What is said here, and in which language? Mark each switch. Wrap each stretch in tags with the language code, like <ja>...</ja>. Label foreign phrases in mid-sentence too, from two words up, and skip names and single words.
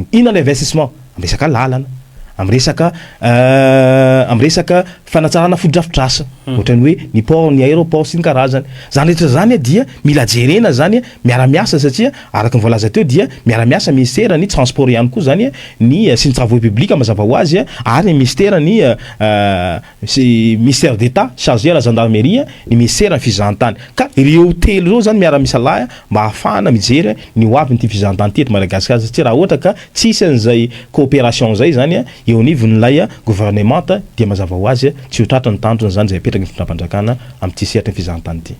<mg>Ina l'investissement am resaka lalana am resaka fanatsarana fodrafitrasa ohatrany hoe ny port ny aéroport sy ny karazany zany rehetra zany dia mila jerena zany miara-miasa satria araka ny voalaza teo dia miara-miasa ministère ny transport ihany koa zany ny sy ny</mg> <fr>travaux publics</fr> <mg>mazava ho azy ary ny ministère ny</mg> <fr>ministère d'État chargé à la gendarmerie</fr> <mg>ny ministère ny fizahantany ka ireo telo reo zany miara-misalahy mba ahafahana mijery ny hoavy ny ty fizahantany teto Madagasikara satria raha ohatra ka tsisy an'izay coopération zay zany eo anivon'ilay gouvernement dia mazava ho azy tsy ho tratra ny tandrony zany zay apetraka ny fitondram-panjakana amin'ity sehatry ny fizahantany ty.</mg>